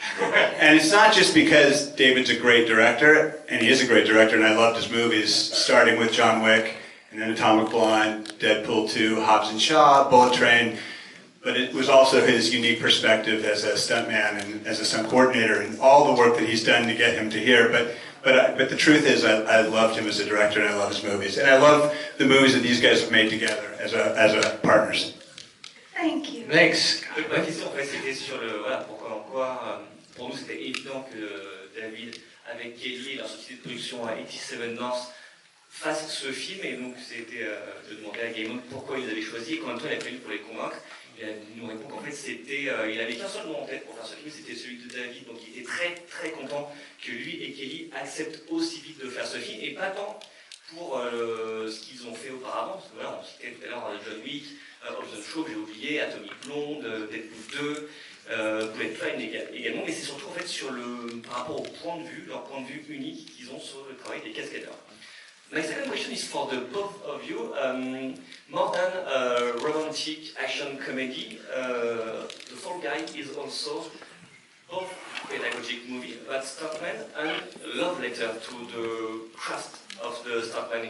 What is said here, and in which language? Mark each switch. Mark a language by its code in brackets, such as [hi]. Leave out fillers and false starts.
[en] And it's not just because David's a great director, and he is a great director, and I loved his movies, starting with John Wick, and then Atomic Blonde, Deadpool 2, Hobbs and Shaw, Bullet Train, but it was also his unique perspective as a stuntman and as a stunt coordinator and all the work that he's done to get him to here. But the truth is, I loved him as a director and I love his movies. And I love the movies that these guys have made together as a partners. Thank you. Thanks. [fr] Ma question, en fait, c'était sur le, voilà, pourquoi, pour nous, c'était évident que David, avec Kelly, leur société de production à 87 North, fasse ce film, et donc c'était de demander à Gaimon pourquoi ils avaient choisi et combien de temps il a fallu pour les convaincre. Il nous répond qu'en fait c'était, il avait qu'un seul nom en tête pour faire ce film, c'était celui de David, donc il était très très content que lui et Kelly acceptent aussi vite de faire ce film, et pas tant pour ce qu'ils ont fait auparavant, parce que voilà, on citait tout à l'heure John Wick, Hobbs & Shaw, que j'ai oublié, Atomic Blonde, Deadpool 2, Bullet Train également, mais c'est surtout en fait sur par rapport au point de vue, leur point de vue unique qu'ils ont sur le travail des cascadeurs. [en] My second question is for the both of you. More than a romantic action comedy, The Fall Guy is also both pedagogic movie about stuntmen and love letter to the craft of the stuntman.